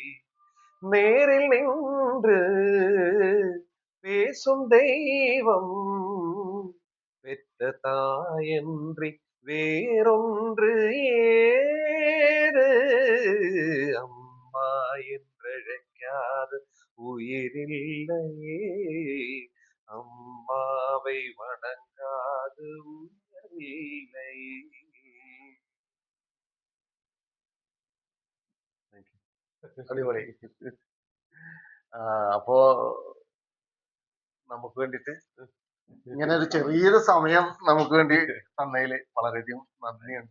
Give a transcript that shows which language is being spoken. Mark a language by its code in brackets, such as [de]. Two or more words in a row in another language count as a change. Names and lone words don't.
[ta] நேரில் நின்று பேசும் தெய்வம் பெற்ற தாயன்றி வேறொன்று ஏது. அம்மா என்றழைக்காத உயிரில்லையே, அம்மாவை வணங்காது உயர்வில்லை. [ml] അടിപൊളി. അപ്പോ നമുക്ക് വേണ്ടിട്ട് ഇങ്ങനെ ഒരു ചെറിയൊരു സമയം നമുക്ക് വേണ്ടി തന്നതിൽ വളരെയധികം നന്ദിയുണ്ട്.